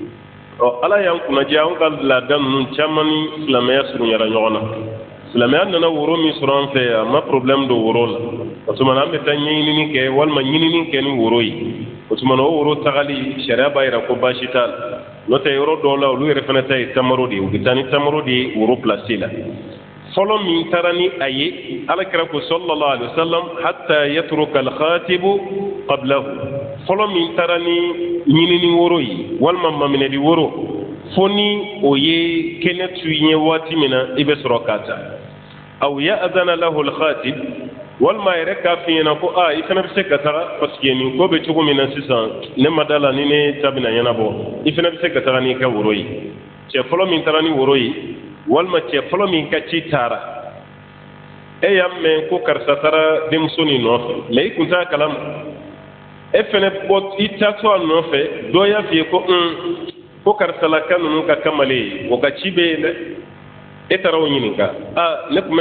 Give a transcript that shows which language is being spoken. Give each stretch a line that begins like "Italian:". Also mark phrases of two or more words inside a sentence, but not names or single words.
Bambara: ɔ ala y'an kunnadiya anw ka laada ninnu caman ni silamɛya surunyara ɲɔgɔn na silamɛya nana woro min sɔrɔ an fɛ yan a ma problème don woro la o tuma na an bɛ taa ɲɛɲinini kɛ walima ɲinini kɛ ni woro ye o tuma na o woro tagali sariya b'a yira ko baasi t'a la n'o tɛ yɔrɔ dɔw la olu yɛrɛ fana ta ye tamaro de ye u bɛ taa ni tamaro de ye woro place la fɔlɔ min taara ni a ye alakira ko
Arabic: صلى الله عليه وسلم حتى يترك الخطيب قبله
Bambara: fɔlɔ min taara ni ɲinini woro ye walima maminɛli woro fo ni o ye kɛnɛ tu ɲɛ waati min na i bɛ sɔrɔ k'a ta aw
Arabic: يأذن له الخطيب
Bambara: walima yɛrɛ k'a f'i ɲɛna ko i fana bɛ se ka taga
French: parce que
Bambara: nin ko bɛ cogo min na sisan ne ma da la ni ne ta bɛna ɲɛnabɔ i fana bɛ se ka taga n'i ka woro ye cɛ fɔlɔ min taara ni woro ye walima cɛ fɔlɔ min ka ci taara e y'a mɛn ko karisa taara denmuso nin nɔfɛ mɛ i kun t'a kalama e fana bɔ i taatɔ a nɔfɛ dɔ y'a f'i ye ko karisalaka ninnu ka kamalen o ka ci bɛ yen dɛ e taara o ɲininka ne tun bɛ